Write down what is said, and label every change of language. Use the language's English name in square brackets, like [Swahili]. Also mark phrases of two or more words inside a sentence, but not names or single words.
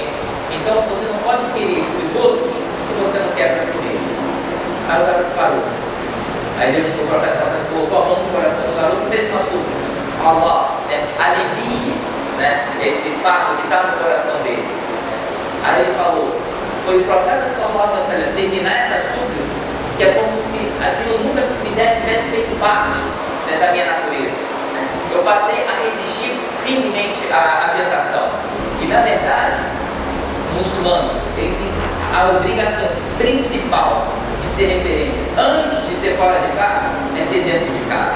[Portuguese] Então você não pode querer dos outros o que você não quer para si mesmo. Aí o garoto parou. Aí Deus, o profeta colocou a mão no coração do garoto e fez uma súplica. Allah, alivie, né, esse fato que está no coração dele. Aí ele falou: foi o profeta [Arabic] صلى الله عليه وسلم [Portuguese] terminar essa súplica, que é como se aquilo nunca tivesse feito parte, né, da minha natureza. Eu passei a resistir firmemente à tentação. E na verdade, o muçulmano ele tem a obrigação principal de ser referência antes de ser fora de casa, é ser dentro de casa.